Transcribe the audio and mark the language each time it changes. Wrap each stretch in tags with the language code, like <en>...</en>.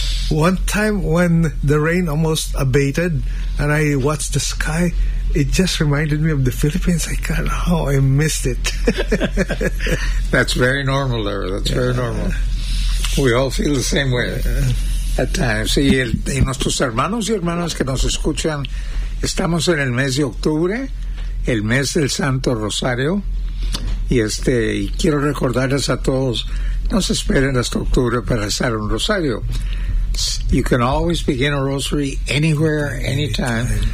<en>One time when the rain almost abated, and I watched the sky, it just reminded me of the Philippines. I can't, oh, I missed it. That's very normal, Larry. That's very normal. We all feel the same way at times.</en> <es>Y nuestros hermanos y hermanas que nos escuchan, estamos en el mes de octubre, el mes del Santo Rosario, y quiero recordarles a todos, no se esperen hasta octubre para rezar un rosario.</es> <en>You can always begin a rosary anywhere, anytime.</en>